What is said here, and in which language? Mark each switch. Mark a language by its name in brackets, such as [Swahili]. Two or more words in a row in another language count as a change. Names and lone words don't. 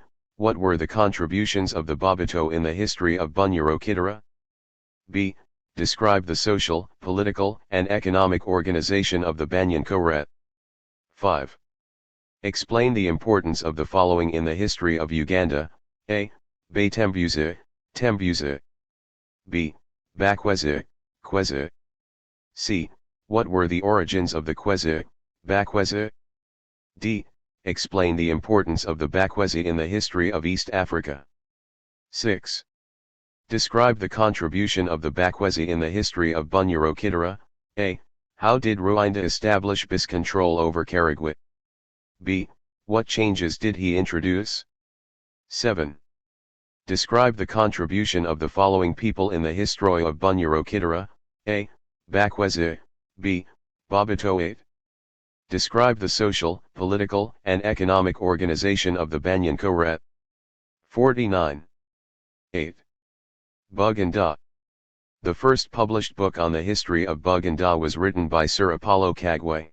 [English] What were the contributions of the Babato in the history of Bunyoro-Kidara? B. Describe the social, political, and economic organization of the Banyankore. 5. Explain the importance of the following in the history of Uganda. A. Batembuza, Tembuza. B. Bakweza, Kweza. C. What were the origins of the Kweza, Bakweza? D. Explain the importance of the Bakweza in the history of East Africa. 6. Describe the contribution of the Bakweza in the history of Bunyoro-Kidara. A. How did Ruinda establish bis control over Karagwe? B. What changes did he introduce? 7. Describe the contribution of the following people in the history of Bunyoro-Kidara. A. Bakweza. B. Babato. 8. Describe the social, political, and economic organization of the Banyankore. 49. 8. Buganda. The first published book on the history of Buganda was written by Sir Apollo Kagwe.